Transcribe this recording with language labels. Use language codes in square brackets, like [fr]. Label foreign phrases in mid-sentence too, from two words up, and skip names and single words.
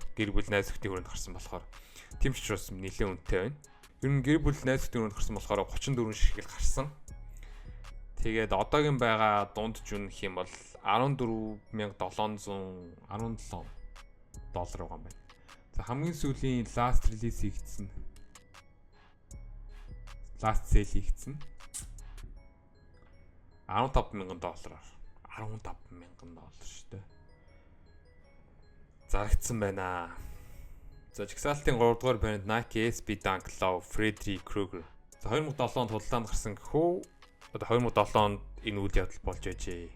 [mn] Гэр бүл найз нөхдийн хүрээнд гарсан болохоор тийм ч учраас нэлээд үнэтэй байна. Ер нь гэр бүл найз нөхдийн хүрээнд гарсан болохоор 34 ширхэг гарсан. Тэгээд одоогийн байгаа дунд жүн гэх юм бол 14717 доллар байгаа юм байна. За хамгийн сүүлийн [en] last release [mn] хийгдсэн. [en] Last sale [mn] хийгдсэн. $15,000. $15,000 шүү дээ. Зарагдсан байна. За жигсаалтын 3 дугаар брэнд Nike SB Dunk Low Freddy Krueger. За 2007 онд худалдаанд гарсан гэхүү. Одоо 2007 онд энэ үйл явдал болж байжээ.